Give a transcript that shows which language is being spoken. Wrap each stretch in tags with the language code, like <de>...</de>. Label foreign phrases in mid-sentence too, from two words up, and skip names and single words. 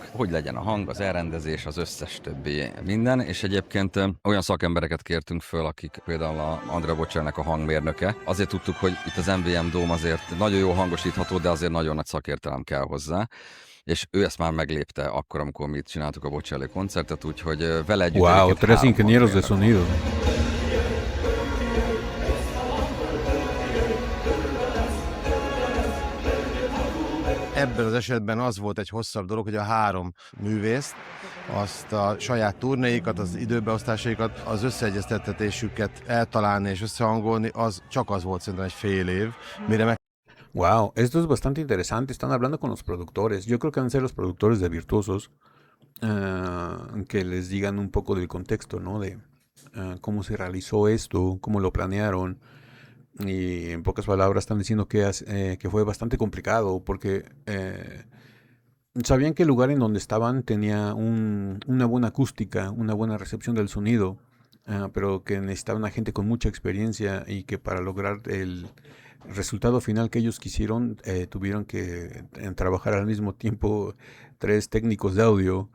<hu>Hogy legyen a hang, az elrendezés, az összes többi minden, és egyébként olyan szakembereket kértünk föl, akik például a Andrea Bocellinek a hangmérnöke. Azért tudtuk, hogy itt az MVM Dome azért nagyon jó hangosítható, de azért nagyon nagy szakértelem kell hozzá. És ő ezt már meglépte akkor, amikor mi csináltuk a Bocelli koncertet, úgyhogy vele együtt...</hu> <es>Wow, 3 ingenieros de sonido.</es> <hu>Ebben az esetben az volt egy hosszabb dolog, hogy a 3 művészt, azt a saját turnéikat, az időbeosztásaikat, az összeegyeztetésüket eltalálni és összehangolni, az csak az volt szerintem egy fél év, mire meg.</hu> <es>Wow, esto es bastante interesante. Están hablando con los productores. Yo creo que van a ser los productores de Virtuosos que les digan un poco del contexto, ¿no? De cómo se realizó esto, cómo lo planearon. Y en pocas palabras están diciendo que fue bastante complicado porque sabían que el lugar en donde estaban tenía una buena acústica, una buena recepción del sonido, pero que necesitaban a gente con mucha experiencia y que para lograr el resultado final que ellos quisieron tuvieron que trabajar al mismo tiempo 3 técnicos de audio.</es>